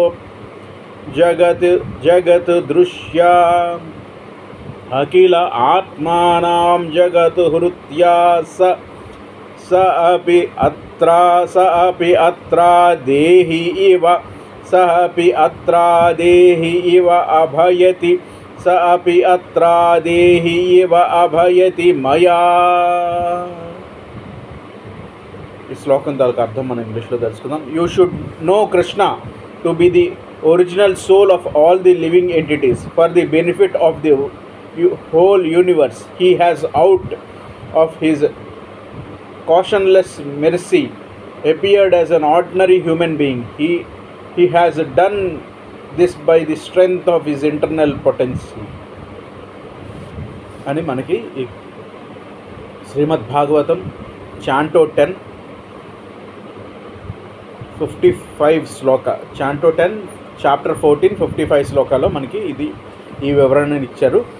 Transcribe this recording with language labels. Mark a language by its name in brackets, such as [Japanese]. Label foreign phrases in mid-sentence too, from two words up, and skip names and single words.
[Sanskrit] जगद्दृश्या अखिल आत्मानां जगद्हृत्या स अपि अत्रादेहि इव अभयति स अपि अत्रादेहि इव अभयति मया। [Telugu] ఈ శ్లోకం తాలూకు అర్థం మనం ఇంగ్లీష్లో తెలుసుకుందాం. [English] you should know కృష్ణ to be the original soul of all the living entities for the benefit of the whole universe. He has out of his cautionless mercy appeared as an ordinary human being. He has done this by the strength of his internal potency [Telugu] అని మనకి ఈ శ్రీమద్ భాగవతం చాంటో 10 55 శ్లోక చాంటో 10 చాప్టర్ 14 55 శ్లోకాలో మనకి ఈ వివరణను ఇచ్చారు.